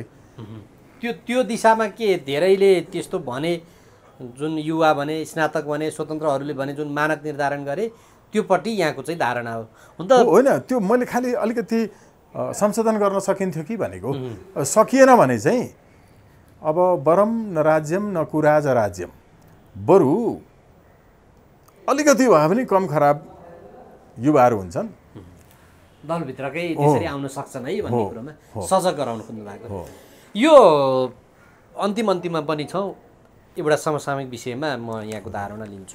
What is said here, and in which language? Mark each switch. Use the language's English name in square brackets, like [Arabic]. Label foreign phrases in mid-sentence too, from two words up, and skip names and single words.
[Nepali] त्यो दिशामा के धेरैले त्यस्तो भने, जुन युवा भने, स्नातक भने, स्वतन्त्रहरूले भने जुन मानक निर्धारण गरे त्योपट्टि यहाँको चाहिँ धारणा हो हुन त होइन। त्यो मैले खालि अलिकति संशोधन गर्न सकिन्थ्यो कि भनेको, सकिएन भने चाहिँ अब [Sanskrit] वरम न राज्यम न कुराज राज्यम, [Nepali] बरु अलिकति भए पनि कम खराब युवाहरू हुन्छन्, दलभित्रकै त्यसरी आउन सक्छन् है भन्ने कुरोमा सजग गराउनु खोज्नु भएको। यो अन्तिममा पनि छौँ, एउटा समसामयिक विषयमा म यहाँको धारणा लिन्छु।